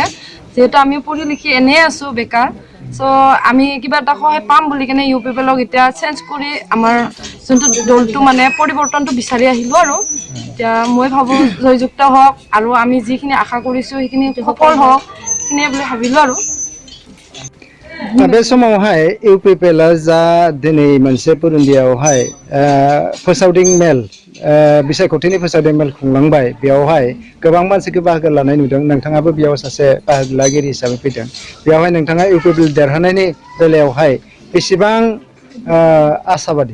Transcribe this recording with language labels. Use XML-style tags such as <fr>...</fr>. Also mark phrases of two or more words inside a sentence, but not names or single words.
<as>যিহেতু আমি পঢ়ি লিখি এনেই আছোঁ বেকাৰ, চ' আমি কিবা এটা সহায় পাম বুলি কেনে UPPLক এতিয়া চেঞ্জ কৰি আমাৰ যোনটো দলটো মানে পৰিৱৰ্তনটো বিচাৰি আহিলোঁ আৰু এতিয়া মই ভাবোঁ জয়যুক্ত হওক আৰু আমি যিখিনি আশা কৰিছোঁ সেইখিনি সফল হওক, সেইখিনিয়ে বুলি</as> <brx>भाबिलो आरो। बे समावहाय UPPL जा दिनै मोनसे पुरुलियायावहाय फोसावदिं मेल बिसायख'थिनि फोसावदिं मेल खुंलांबाय, बेयावहाय गोबां मानसिखौ बाहागो लानाय नुदों। नोंथाङाबो बेयाव सासे बाहागो लागिरि हिसाबै फैदों। बेयावहाय नोंथाङा UPPL देरहानायनि बेलायावहाय बेसेबां आसाबादि?</brx>